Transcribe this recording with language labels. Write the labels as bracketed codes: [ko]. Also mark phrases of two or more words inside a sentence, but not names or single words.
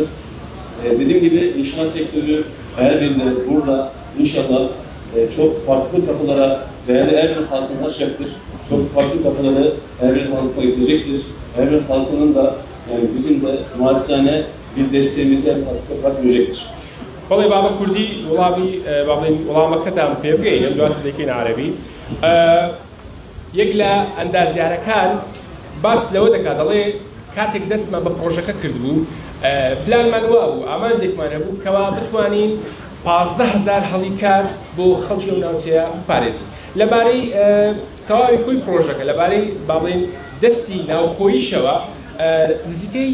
[tr] Dediğim gibi inşaat sektörü Erbil'de burada inşallah çok farklı kapılara değerli Erbil halkını açacaktır. Çok farklı kapıları Erbil halkına getirecektir. Erbil halkının da yani bizim de naçizane bir desteğimizi toprak verecektir. [ckb] والله بابا كردي وڵامی بابڵین وڵامەکەتان پێ بگەین دواتر دەکەین عەرەبی یەک لە ئەندازیارەکان باس لەوە دەکات دەڵێ کاتێک دەستمان بە پرۆژەکە کردبوو پلانمان وا بوو ئامانجێکمان هەبوو کەوا بتوانین 15,000 هەڵیکار بۆ خەڵکی ئەو ناوچەیە بپارێزین لەبارەی تەواوی خۆی پرۆژەکە لەبارەی بابڵین دەستی ناوخۆییشەوە نزیکەی